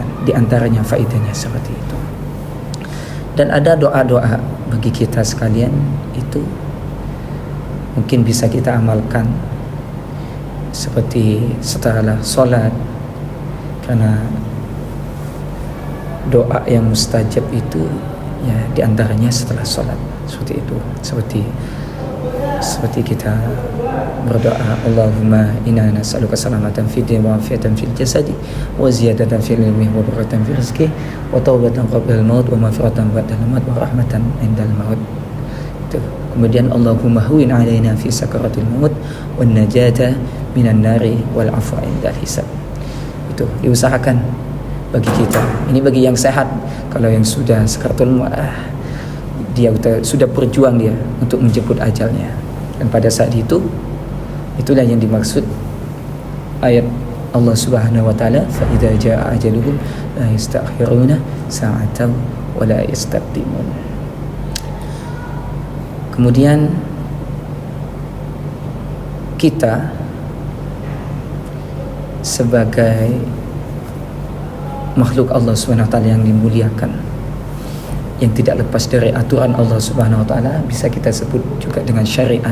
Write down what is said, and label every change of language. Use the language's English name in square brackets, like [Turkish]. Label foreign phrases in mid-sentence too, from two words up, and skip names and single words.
[Indonesian] Di antaranya faedahnya seperti itu. Dan ada doa-doa bagi kita sekalian, itu mungkin bisa kita amalkan seperti setelah sholat, karena doa yang mustajab itu ya diantaranya setelah sholat, seperti itu. Seperti kita berdoa, [Arabic] اللهم إنا نسألك سلامة في الدين وعافية في الجسد وزيادة في العلم وبركة في الرزق وتوبة قبل الموت ومغفرة بعد الموت ورحمة عند الموت. [Indonesian] Itu. [Arabic] Kemudian اللهم هون علينا في سكرات الموت والنجاة من النار والعفو عند الحساب. [Indonesian] Itu diusahakan bagi kita. Ini bagi yang sehat. Kalau yang sudah [Arabic] سكرات الموت, [Indonesian] dia sudah berjuang dia untuk menjemput ajalnya. Dan pada saat itu, itulah yang dimaksud ayat [Arabic] الله سبحانه وتعالى, فإذا جاء أجلهم لا يستأخرون ساعة ولا يستقدمون. [Indonesian] Kemudian kita sebagai makhluk [Arabic] الله سبحانه وتعالى [Indonesian] yang dimuliakan, yang tidak lepas dari aturan [Arabic] الله سبحانه وتعالى, [Indonesian] bisa kita sebut juga dengan syariat.